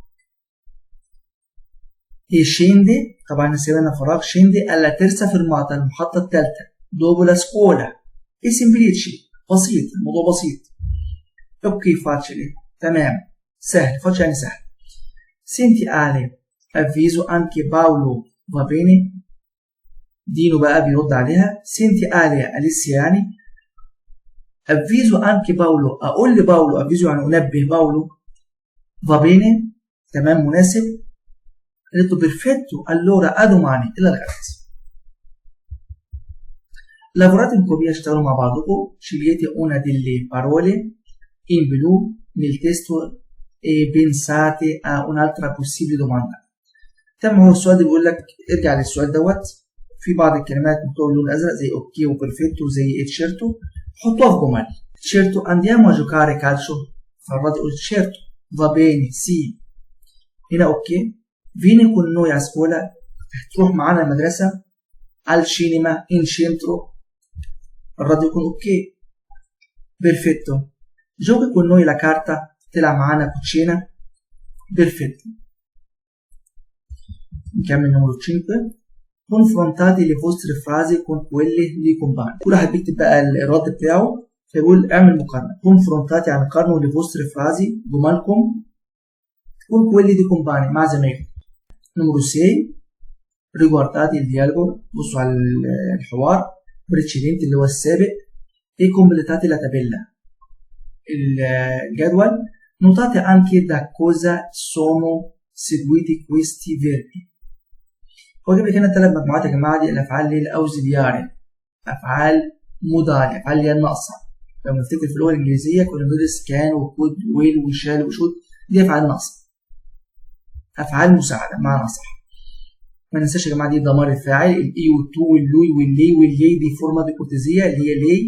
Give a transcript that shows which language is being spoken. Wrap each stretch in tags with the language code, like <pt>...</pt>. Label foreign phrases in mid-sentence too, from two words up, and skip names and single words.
<it>e scende،</it> <ar>طبعا نسيبنا فراغ،</ar> <it>scende alla terza fermata،</it> <ar>المحطة الثالثة.</ar> <it>dopo la scuola e semplice،</it> <ar>بسيط، الموضوع بسيط. اوكي facile، تمام، سهل. facile يعني سهل.</ar> <it>senti Ale avviso anche Paolo va bene؟</it> <ar>دينو بقى بيرد عليها.</ar> <it>senti Ale</it> <ar>أليسيا يعني</ar> <it>avviso anche Paolo،</it> <ar>أقول لباولو، avviso يعني أنبه باولو،</ar> <it>va bene،</it> <ar>تمام مناسب.</ar> <it>ha detto perfetto, allora a domani،</it> <ar>إلى الغد.</ar> <it>lavorate in coppia,</it> <ar>اشتغلوا مع بعضكم.</ar> <it>scegliete una delle parole in blu nel testo e pensate a un'altra possibile domanda.</it> <ar>تمام، هو السؤال ده بيقول لك ارجع للسؤال دوت، في بعض الكلمات مكتوبة باللون الأزرق زي أوكي وبرفيتو زي تشيرتو، حطوها في جمل.</ar> <it>تشيرتو andiamo a giocare calcio،</it> <ar>فالراجل يقول تشيرتو،</ar> <it>va bene sì.</it> <ar>هنا أوكي،</ar> <it>vieni con noi a scuola،</it> <ar>تروح معانا المدرسة.</ar> <it>al cinema in centro،</it> <ar>الراجل يكون أوكي.</ar> <it>perfetto، giochi con noi la carta،</it> <ar>تلعب معانا كوتشينة. perfetto. نكمل نمرة 5.</ar> <it>confrontate le vostre frasi con quelle dei compagni.</it> <ar>كل واحد بيكتب بقى الرد بتاعه، فيقول اعمل مقارنة.</ar> <it>confrontate</it> <ar>يعني قارنوا</ar> <it>le vostre frasi، جملكم، con quelli dei compagni،</it> <ar>مع زمايلكم. نمرة 6.</ar> <it>riguardate il dialogo،</it> <ar>بصوا على الحوار. precedente اللي هو السابق.</ar> <it>e completate la tabella، الجدول. notate anche da cosa sono seguiti questi verbi.</it> <ar>هو جايب لك هنا 3 مجموعات يا جماعه، دي الافعال اللي هي الاوزيلياري، افعال مضارع، افعال اللي هي الناقصه. لو نفتكر في اللغه الانجليزيه كنا بندرس</ar> <en>can and could and will and shall and should,</en> <ar>دي افعال ناقصه، افعال مساعده معنى صح. ما ننساش يا جماعه دي ضمائر الفاعل، الاي والتو واللوي واللي واللي، دي فورمه بيكوتيزيه اللي هي لي.</ar>